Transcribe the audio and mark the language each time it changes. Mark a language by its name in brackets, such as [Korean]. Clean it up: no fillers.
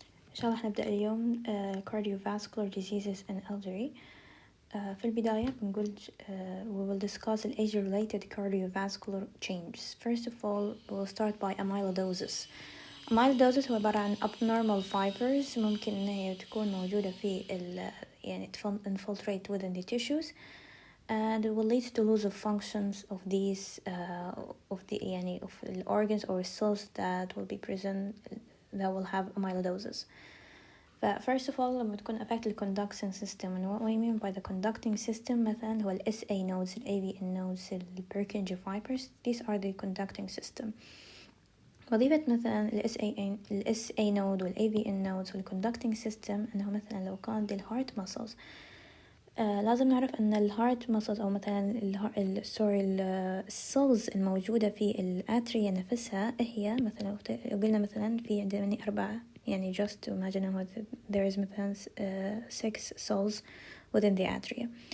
[Arabic] إن شاء الله هنبدأ اليوم [English] cardiovascular diseases in elderly. [Arabic] في البداية بنقول [English] we will discuss the age-related cardiovascular changes. First of all, we'll start by amyloidosis. Amyloidosis [Arabic] هو عبارة عن [English] abnormal fibers [Arabic] ممكن إن هي تكون موجودة في يعني [English] infiltrate within the tissues and it will lead to loss of functions of these of the organs or cells that will be present that will have amyloidosis. First of all [Arabic] لما تكون [English] affect the conducting system, and what we mean by the conducting system مثلا هو ال SA nodes, ال AVN nodes, ال Purkinje fibers. These are the conducting system. [Arabic] وظيفة مثلا ال SA node وال AVN nodes وال conducting system أنه مثلا لو كان دي heart muscles لازم نعرف أن الهارت muscles أو مثلا السيلز الموجودة في الأتريا نفسها هي مثلا قلنا مثلا في عندنا 4 يعني [English] just to imagine how there is [Arabic] مثلا 6 cells within the atria.